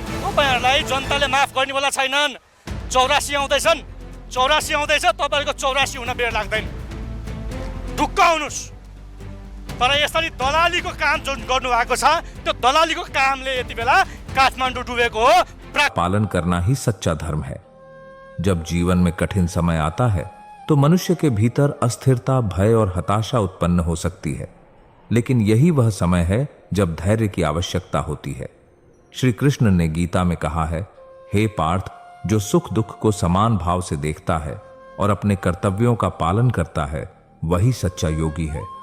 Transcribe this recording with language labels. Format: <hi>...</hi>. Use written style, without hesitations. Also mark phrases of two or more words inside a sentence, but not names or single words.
<ne>तपाईँहरूलाई जनताले माफ गर्नेवाला छैनन्। 84 आउँदैछन्, 84 आउँदैछ, तपाईँहरूको 84 हुन बेर लाग्दैन। ढुक्क हुनुहोस्। तर यसरी दलालीको काम जुन गर्नुभएको छ, त्यो दलालीको कामले यति बेला काठमाडौँ डुबेको हो।</ne> <hi>पालन करना ही सच्चा धर्म है। जब जीवन में कठिन समय आता है तो मनुष्य के भीतर अस्थिरता, भय और हताशा उत्पन्न हो सकती है, लेकिन यही वह समय है जब धैर्य की आवश्यकता होती है। श्री कृष्ण ने गीता में कहा है, हे पार्थ, जो सुख दुख को समान भाव से देखता है और अपने कर्तव्यों का पालन करता है, वही सच्चा योगी है।</hi>